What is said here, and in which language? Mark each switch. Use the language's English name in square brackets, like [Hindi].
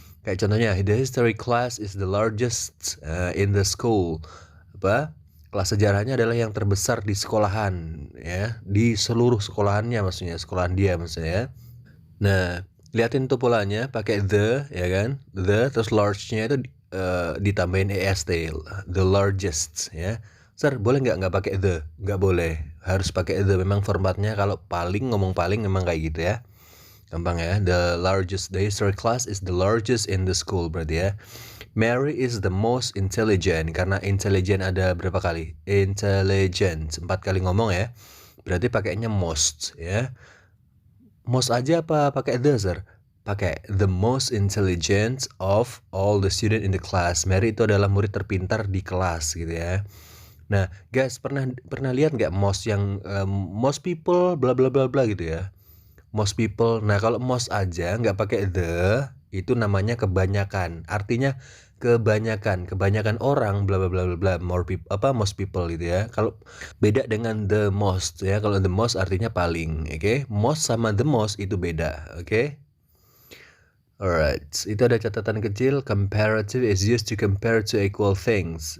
[Indonesian] Kayak contohnya, [English] the history class is the largest in the school. [Indonesian] Kelas sejarahnya adalah yang terbesar di sekolahan ya, di seluruh sekolahannya, maksudnya sekolahan dia maksudnya ya. Nah, liatin tuh polanya, pakai the ya kan, terus large-nya itu ditambahin est, the largest ya. Sir, boleh nggak pakai the? Nggak boleh, harus pakai the. Memang formatnya kalau ngomong paling memang kayak gitu ya. Gampang ya. [English] The history class is the largest in the school, [Indonesian] berarti ya. [English] Mary is the most intelligent. [Indonesian] Karena intelligent ada berapa kali? Intelligent 4 kali ngomong ya. Berarti pakainya most ya. Most aja apa pakai the, sir? Pakai [English] the most intelligent of all the student in the class. [Indonesian] Mary itu adalah murid terpintar di kelas gitu ya. Nah, guys, pernah lihat nggak most yang most people bla bla bla bla gitu ya? [English] Most people. [Indonesian] Nah, kalau most aja nggak pakai the, itu namanya kebanyakan. Artinya kebanyakan orang bla bla bla bla, [English] most people [Indonesian] gitu ya. Kalau beda dengan the most ya. Kalau the most artinya paling, oke? Most sama the most itu beda, oke? [English] Alright, [Indonesian] itu ada catatan kecil. [English] Comparative is used to compare two equal things.